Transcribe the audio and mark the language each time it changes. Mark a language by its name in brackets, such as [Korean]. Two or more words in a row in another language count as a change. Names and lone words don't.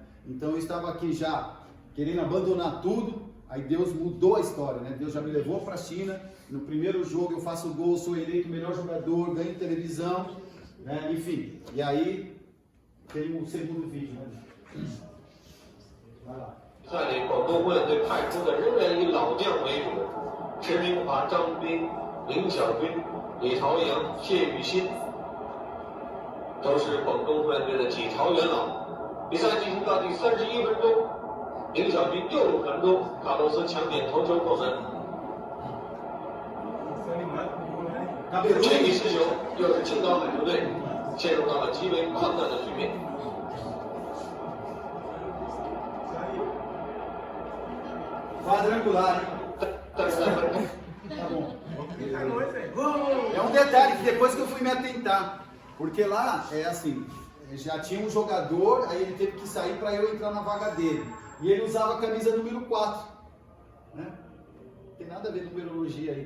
[Portuguese] Então eu estava aqui já querendo abandonar tudo. Aí Deus mudou a história, né? Deus já me levou para a China. No primeiro jogo eu faço gol, sou eleito o melhor jogador, ganho televisão, né? Enfim. E aí tem o segundo vídeo, né? Vai lá. [Chinese] 率领广东湖人队派出的仍然以老将为主，池明华、张斌、林小军、李朝阳、谢雨欣，都是广东湖人队的几朝元老。比赛进行到第31分钟，林小军右路传中，卡洛斯抢点头球破门。这一失球，又是青岛海豚队陷入到了极为困难的局面。 [Portuguese] Quadrangular, hein? [Chinese] 但是在本 [Portuguese] Tá bom. É um detalhe que depois que eu fui me atentar, porque lá é assim, já tinha um jogador, aí ele teve que sair para eu entrar na vaga dele. E ele usava a camisa número 4. Né? Não tem nada a ver com numerologia aí, tá?